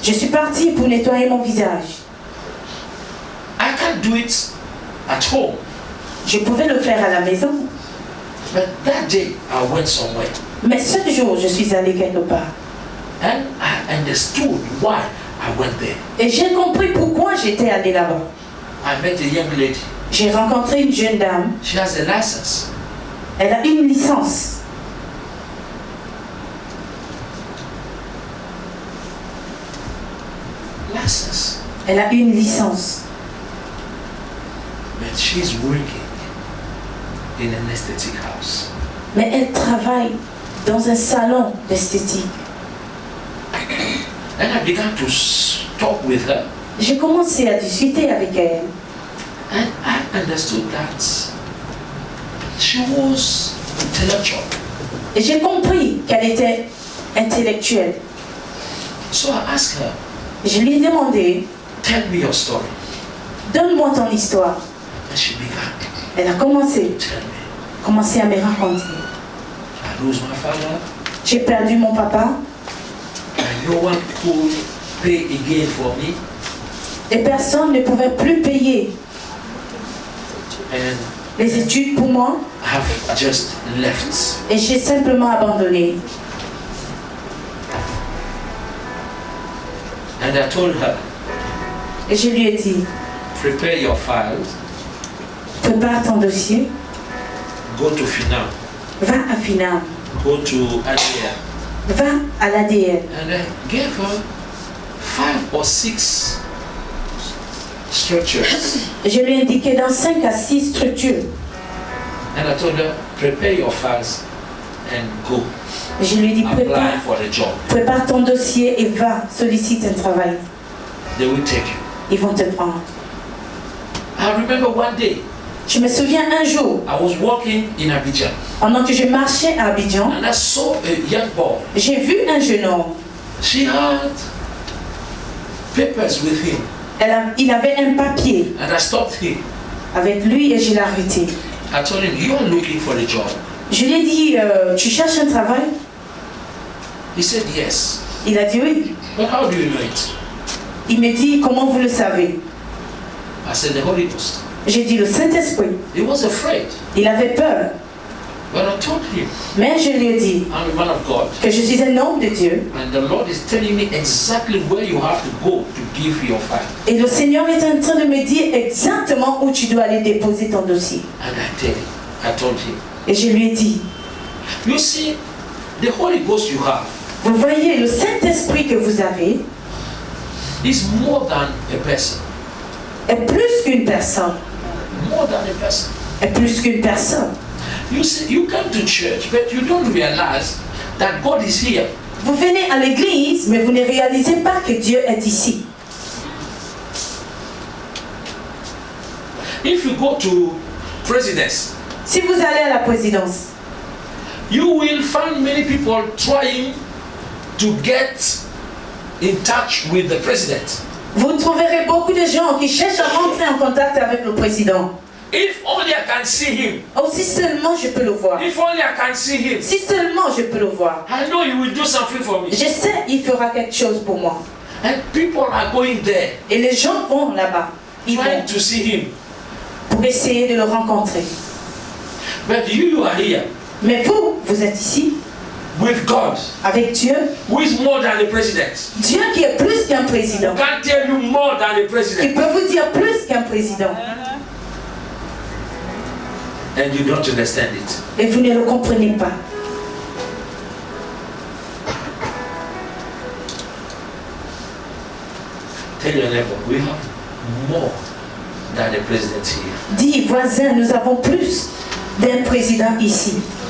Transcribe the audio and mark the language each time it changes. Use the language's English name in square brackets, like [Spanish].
[French] Je suis partie pour nettoyer mon visage. [English] I can't do it at home. [French] Je pouvais le faire à la maison. [English] But that day, I went somewhere. [French] Mais ce jour, je suis allée quelque part. [English] And I understood why I went there. [French] Et j'ai compris pourquoi j'étais allée là-bas. [English] I met a young lady. [French] J'ai rencontré une jeune dame. [English] She has a license. [French] Elle a une licence. [English] license. [French] Elle a une licence. [English] But she's working in an aesthetic house. [French] Mais elle travaille dans un salon d'esthétique. [English] And I began to talk with her. [French] J'ai commencé à discuter avec elle. [English] And I understood that she was intellectual. [French] Et j'ai compris qu'elle était intellectuelle. [English] So I asked her, [French] Je lui ai demandé, [English] tell me your story. [French] donne-moi ton histoire. [English] And she began, [French] Elle a commencé à me raconter. [English] I lose my father, [French] J'ai perdu mon papa [English] and no one could pay again for me. [French] et personne ne pouvait plus payer [English] And [French] les études pour moi [English] I have just left. [French] et j'ai simplement abandonné. [English] And I told her, [French] Et je lui ai dit, [English] prepare your files, [French] prépare ton dossier, [English] go to FINAM, [French] va à FINAM, [English] go to ADL. [French] va à l'ADL. [English] And I gave her 5 or 6 structures. [French] Et je lui ai indiqué dans 5 à 6 structures. [English] And I told her, prepare your files and go. [French] Et je lui ai dit, [English] Apply for the job. [French] prépare ton dossier et va, sollicite un travail. [English] They will take you. [French] Ils vont te prendre. [English] I remember one day, [French] Je me souviens un jour, [English] I was walking in Abidjan [French] pendant que je marchais à Abidjan, [English] and I saw a young boy. [French] j'ai vu un jeune homme. [English] She had papers with him [French] Il avait un papier [English] and I stopped him. [French] avec lui et je l'ai arrêté. [English] I told him, you are looking for a job. [French] Je lui ai dit, tu cherches un travail? [English] He said, yes. [French] Il a dit oui. [English] But how do you know it? [French] Il me dit, comment vous le savez? [English] I said, the Holy Ghost. [French] J'ai dit, le Saint-Esprit. [English] He was afraid. [French] Il avait peur. [English] But I told him, [French] Mais je lui ai dit [English] I'm a man of God. [French] que je suis un homme de Dieu. [English] And the Lord is telling me exactly where you have to go to give your file. [French] Et le Seigneur est en train de me dire exactement où tu dois aller déposer ton dossier. [English] And I told him, [French] Et je lui ai dit, [English] you see, the Holy Ghost you have [French] vous voyez, le Saint-Esprit que vous avez [English] is more than a person. [French] est plus qu'une personne. [English] More than a person. [French] Est plus qu'une personne. [English] You see, you come to church, but you don't realize that God is here. [French] Vous venez à l'église, mais vous ne réalisez pas que Dieu est ici. [English] If you go to presidents, [French] Si vous allez à la présidence, [English] you will find many people trying to get in touch with the president. [French] vous trouverez beaucoup de gens qui cherchent à rentrer en contact avec le président. [English] If only I can see him. [French] Oh, si seulement je peux le voir. [English] If only I can see him. [French] Si seulement je peux le voir. [English] I know he will do something for me. [French] Je sais, il fera quelque chose pour moi. [English] And people are going there, [French] Et les gens vont là-bas. Ils [English] trying [French] vont [English] to see him. [French] pour essayer de le rencontrer. [English] But you are here [French] Mais vous, vous êtes ici [English] with God, [French] avec Dieu. [English] who is more than the president. [French] Dieu qui est plus qu'un président. [English] Can't tell you more than the [French] Il [English] president. [French] peut vous dire plus qu'un président. [English] And you don't understand it. [French] Et vous ne le comprenez pas. [English] Tell your neighbor, we have more than the president here. [French] Dis, voisin, nous avons plus d'un président ici.